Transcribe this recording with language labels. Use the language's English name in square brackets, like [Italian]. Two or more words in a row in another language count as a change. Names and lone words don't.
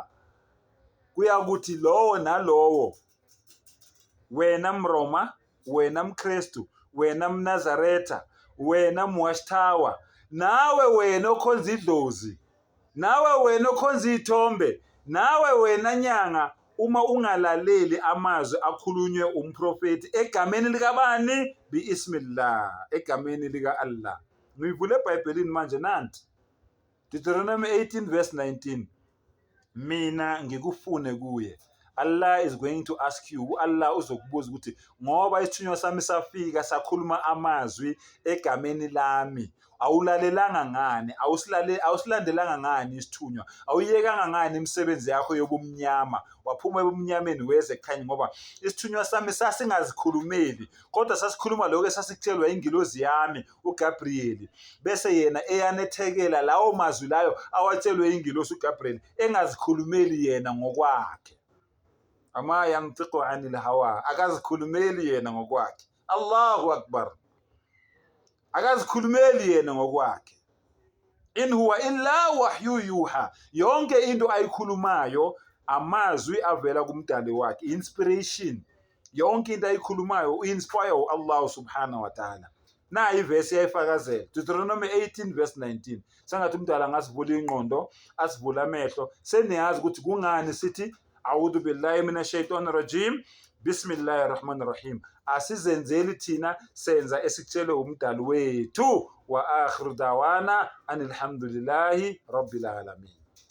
[Zulu] Kuyakuthi lowo nalowo, wena Mroma, wena Mkristu, wena Mnazaretha, wena Mwashtawa, nawe wena okhonza idlozi, nawe wena okhonza ithombe, nawe wena nyanga, uma ungalaleli amazwi akhulunywe umprofeti egameni likabani? Biismillah, egameni lika Allah. Ngivule eBhayibhelini manje nanti Deuteronomy 18 verse 19. Mina ngikufune kuye, [English] Allah is going to ask you, Allah [Zulu] uzokubuza ukuthi ngoba isithunywa sami safika sakhuluma amazwi egameni lami, awulalelanga ngani, awusilandelanga ngani isithunywa, awuyekanga ngani imisebenzi yakho yobumnyama, waphuma ebumnyameni weze ekukhanya, ngoba isithunywa sami sasingazikhulumeli kodwa sasikhuluma lokho esasikutshelwa ingilozi yami uGabriel, bese yena eyanethekela lawo mazwi layo awatshelwe ingilosi uGabriel engazikhulumeli yena ngokwakhe. [Arabic] وما ينطق عن الهوى, [Zulu] akazikhulumeli yena ngokwakhe. [Arabic] الله أكبر, [Zulu] akazikhulumeli yena ngokwakhe. [Arabic] إن هو إلا وحي يوحى, [Zulu] yonke into ayikhulumayo amazwi avela kumdali wakhe, inspiration. Yonke into ayikhulumayo uinspire Allah [Arabic] سبحانه وتعالى. [Zulu] Na ivesi yayifakazela Deuteronomy 18 verse 19. Sangathi umdala angasivula ingqondo, asivula amehlo, seniyazi ukuthi kungani sithi [Arabic] أعوذ بالله من الشيطان الرجيم، بسم الله الرحمن الرحيم. [Zulu] Asizenzeli thina, senza esikutshelwe umdali wethu. [Arabic] وآخر دعوانا أن الحمد لله رب العالمين.